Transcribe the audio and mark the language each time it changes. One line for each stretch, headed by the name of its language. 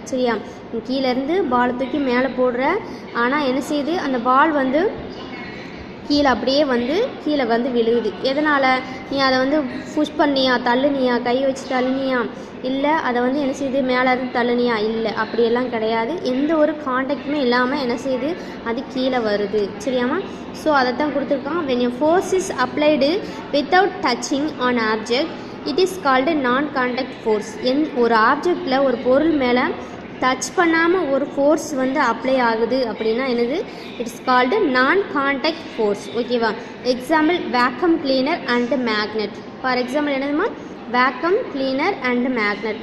Tamil: சரியா, கீழேருந்து பாலை தூக்கி மேலே போடுற, ஆனால் என்ன செய்யுது, அந்த பால் வந்து கீழே அப்படியே வந்து கீழே வந்து விழுகுது. எதனால், நீ அதை வந்து புஷ் பண்ணியா, தள்ளுனியா, கை வச்சு தள்ளுனியா, இல்லை அதை வந்து என்ன செய்யுது மேலே இருந்து தள்ளுனியா, இல்லை அப்படியெல்லாம் கிடையாது. எந்த ஒரு கான்டாக்டுமே இல்லாமல் என்ன செய்யுது, அது கீழே வருது. சரியாமா, ஸோ அதை தான் கொடுத்துருக்கான்.
English: when a force is applied without touching on object it is called non contact force.
Tamil: ஒரு ஆப்ஜெக்டில் ஒரு பொருள் மேலே டச் பண்ணாமல் ஒரு ஃபோர்ஸ் வந்து அப்ளை ஆகுது அப்படின்னா என்னது,
English: It's called non contact force. ஓகேவா, example vacuum cleaner and magnet. For example என்னதுமா, vacuum cleaner and magnet.